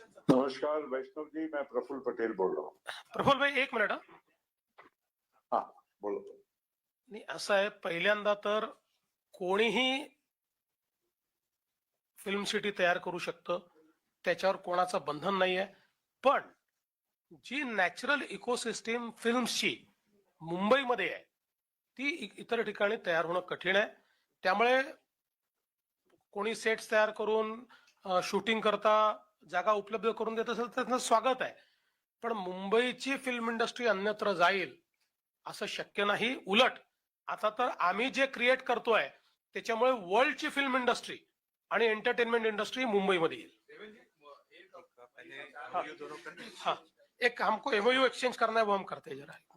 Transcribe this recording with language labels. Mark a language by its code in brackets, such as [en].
[hi] नमस्कार वैष्णव जी, मैं प्रफुल्ल पटेल बोल रहा हूँ। प्रफुल्ल भाई एक मिनिट हा बोलो. [mr] नाही, असं आहे, पहिल्यांदा तर कोणीही फिल्म सिटी तयार करू शकतं, त्याच्यावर कोणाचं बंधन नाहीये, पण जी नॅचरल इकोसिस्टीम फिल्म्सची मुंबईमध्ये आहे ती इतर ठिकाणी तयार होणं कठीण आहे। त्यामुळे कोणी सेट्स तयार करून शूटिंग करता जागा उपलब्ध करून देत असेल तर त्याचं स्वागत आहे, पण मुंबईची फिल्म इंडस्ट्री अन्यत्र जाईल असं शक्य नाही। उलट आता तर आम्ही जे क्रिएट करतोय त्याच्यामुळे वर्ल्डची फिल्म इंडस्ट्री आणि एंटरटेनमेंट इंडस्ट्री मुंबईमध्ये येईल। [hi] हाँ, एक हमको एमओयू एक्सचेंज करना है, वो हम करते हैं जरा।